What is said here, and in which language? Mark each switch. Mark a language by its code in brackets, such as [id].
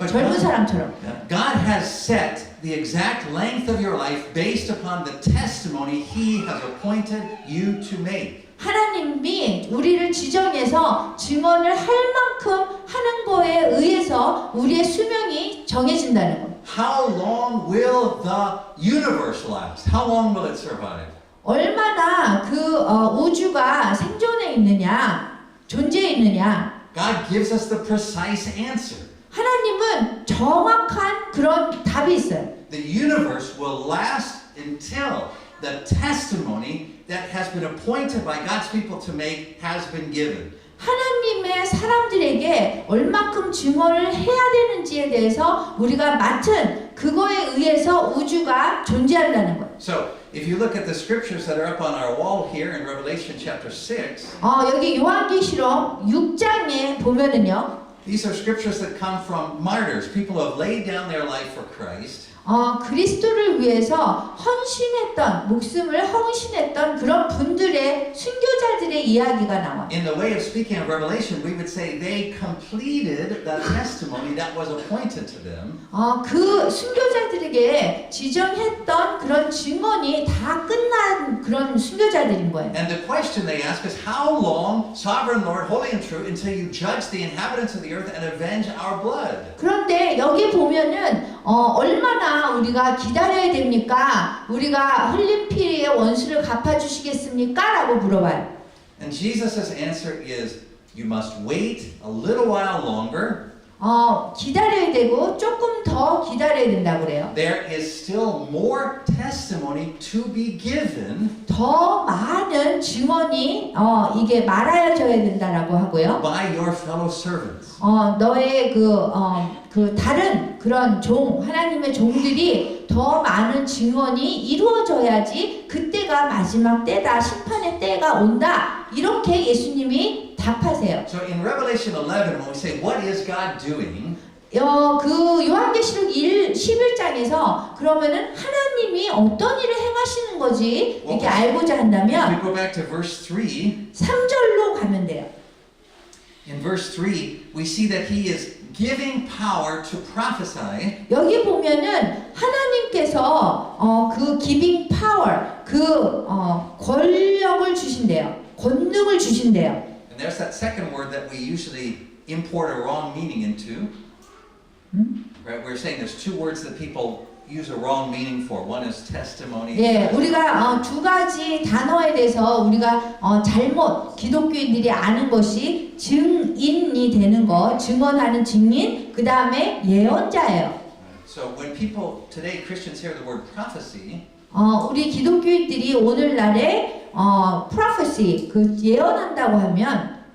[ko] 젊은 사람처럼. [en] God has set the exact length of your life based upon the testimony He has appointed you to make. [ko] 하나님이 우리를 지정해서 증언을 할 만큼 하는 거에 의해서 우리의 수명이 정해진다는 거예요. [en] How long will the universe last? How long will it survive? [ko] 얼마나 그 우주가 생존해 있느냐, 존재해 있느냐. [en] God gives us the precise answer. [ko] 하나님은 정확한 그런 답이 있어요. [en] The universe will last until the testimony that has been appointed by God's people to make has been given. [ko] 하나님의 사람들에게 얼만큼 증언을 해야 되는지에 대해서 우리가 맡은 그거에 의해서 우주가 존재한다는 거예요. [en] So, if you look at the scriptures that are up on our wall here in Revelation chapter 6, [ko] 여기 요한계시록 6장에 보면은요. [en] these are scriptures that come from martyrs, people who have laid down their life for Christ. [ko] 그리스도를 위해서 헌신했던 목숨을 헌신했던 그런 분들의 순교자들의 이야기가 나와요. [en] In the way of speaking of Revelation, we would say they completed the testimony that was appointed to them. [ko] 그 순교자들에게 지정했던 그런 증언이 다 끝난 그런 순교자들인 거예요. [en] And the question they ask is, how long, sovereign Lord, holy and true, until you judge the inhabitants of the earth and avenge our blood? [ko] 그런데 여기 보면은 얼마나 우리가 기다려야 됩니까? 우리가 흘린 피의 원수를 갚아주시겠습니까? 라고 물어봐요. [en] And Jesus' answer is, you must wait a little while longer. [ko] 기다려야 되고 조금 더 기다려야 된다고 그래요. [en] There is still more testimony to be given [ko] 더 많은 증언이 이게 말하여져야 된다라고 하고요. [en] by your fellow servants. [ko] 너의 그 다른 그런 하나님의 종들이 더 많은 증언이 이루어져야지 그때가 마지막 때다, 심판의 때가 온다. 이렇게 예수님이 답하세요. [en] So in Revelation 11, when we say, what is God doing? [ko] 그 요한계시록 11장에서 그러면은 하나님이 어떤 일을 행하시는 거지 이렇게 알고자 [en] If [ko] 한다면 [en] we go back to verse 3, [ko] 3절로 가면 돼요. [en] in verse 3, we see that He is giving power to prophesy. [ko] 여기 보면은 하나님께서 그 [en] giving power, [ko] 그 권력을 주신대요. 권능을 주신대요. [en] And there's that second word that we usually import a wrong meaning into. Right? We're saying there's two words that people use a wrong meaning for. One is testimony. [ko] 예, 우리가 두 가지 단어에 대해서 우리가 잘못 기독교인들이 아는 것이 증인이 되는 거, 증언하는 증인, 그 다음에 예언자예요. [en] So when people today, Christians hear the word prophecy, [ko] 우리 기독교인들이 오늘날에 prophecy, 그 예언한다고 하면